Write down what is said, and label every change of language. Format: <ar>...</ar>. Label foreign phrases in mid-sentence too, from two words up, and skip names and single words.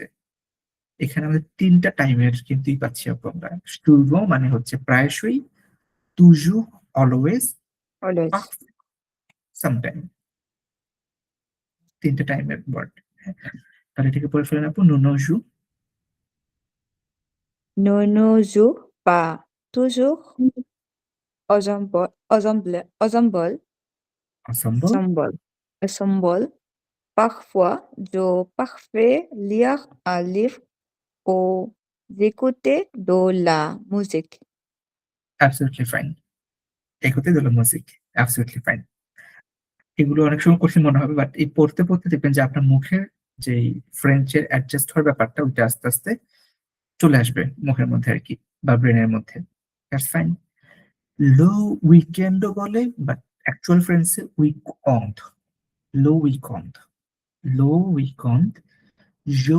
<bn>এখানে আমাদের ৩ টা টাইমের কিন্তু পাচ্ছি আমরা। souvent মানে হচ্ছে প্রায়শই, toujours অলওয়েজ,</bn> <en>Always.</en> <bn>সামটাইম, ৩ টা টাইমের ওয়ার্ড। তাহলে এটাকে পড়ে ফেলেন আপু,</bn> <fr>nous ne joue, Nous ne jouons pas toujours ensemble, ensemble, ensemble, ensemble. Parfois, je préfère lire un livre ou écouter de la musique.</fr> <en>absolutely fine,</en> <fr>écouter de la musique,</fr> <en>absolutely fine।</en> <bn>এগুলো অনেক সময় কঠিন মনে হবে, বাট এই পড়তে পড়তে দেখবেন যে আপনার মুখের যেই ফ্রেঞ্চের অ্যাডজাস্ট হওয়ার ব্যাপারটা, ওইটা আস্তে আস্তে চলে আসবে মুখের মধ্যে আর কি, বা ব্রেনের মধ্যে।</bn> <en>that's fine.</en> <fr>le week-end</fr> <bn>বলে, বাট অ্যাকচুয়াল ফ্রেন্সে উইকন্ড,</bn> <fr>le week-end, le week-end, je</fr>